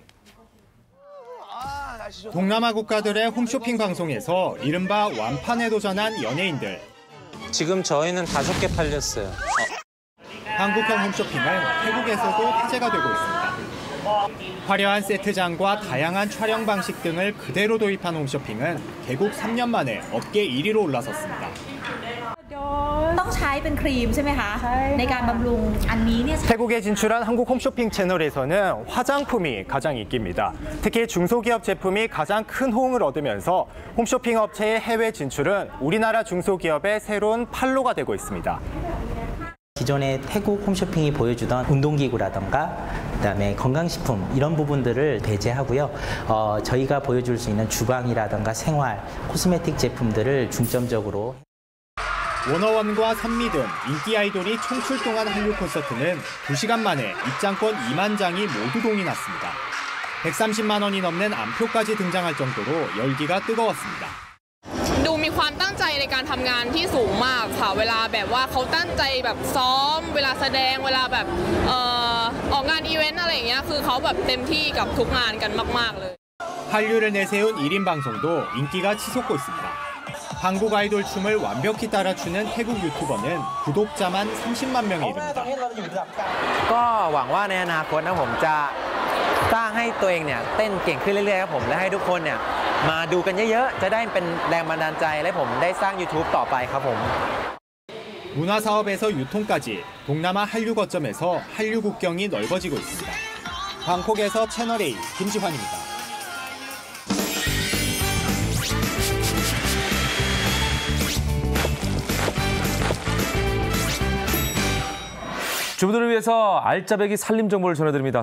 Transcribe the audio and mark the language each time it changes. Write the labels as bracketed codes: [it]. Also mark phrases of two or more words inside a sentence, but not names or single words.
[ko] 동남아 국가들의 홈쇼핑 방송에서 이른바 완판에 도전한 연예인들. 지금 저희는 5개 팔렸어요. 한국형 홈쇼핑은 태국에서도 화제가 되고 있습니다. 화려한 세트장과 다양한 촬영 방식 등을 그대로 도입한 홈쇼핑은 개국 3년 만에 업계 1위로 올라섰습니다. [th] ต้องใช้เป็นครีมใช่ไหมคะในการบำรุงอันนี้เนี่ย [ko] 태국에 진출한 한국 홈쇼핑 채널에서는 화장품이 가장 인기입니다. 특히 중소기업 제품이 가장 큰 호응을 얻으면서 홈쇼핑 업체의 해외 진출은 우리나라 중소기업의 새로운 판로가 되고 있습니다. 기존의 태국 홈쇼핑이 보여주던 운동기구라던가 그다음에 건강식품 이런 부분들을 배제하고요. 저희가 보여줄 수 있는 주방이라던가 생활, 코스메틱 제품들을 중점적으로 워너원과 선미 등 인기 아이돌이 총출동한 한류 콘서트는 2시간 만에 입장권 2만 장이 모두 동이 났습니다. 130만 원이 넘는 암표까지 등장할 정도로 열기가 뜨거웠습니다. [th] ดูมีความตั้งใจในการทำงานที่สูงมากค่ะเวลาแบบว่าเขาตั้งใจแบบซ้อมเวลาแสดงเวลาแบบออกงานอีเวนต์อะไรอย่างเงี้ยคือเขาแบบเต็มที่กับทุกงานกันมากๆเลย [ko] 한류를 내세운 1인 방송도 인기가 치솟고 있습니다. 한국 아이돌 춤을 완벽히 따라추는 태국 유튜버는 구독자만 30만 명에 이릅니다. [th] ก็หวังว่าในอนาคตนะผมจะสร้างให้ตัวเองเนี่ยเต้นเก่งขึ้นเรื่อยๆครับผมและให้ทุกคนเนี่ยมาดูกันเยอะๆจะได้เป็นแรงบันดาลใจและผมได้สร้าง YouTube ต่อไปครับผม [ko] 문화 사업에서 유통까지 동남아 한류 거점에서 한류 국경이 넓어지고 있습니다. 방콕에서 채널A 김지환입니다. 주부들을 위해서 알짜배기 살림 정보를 전해드립니다.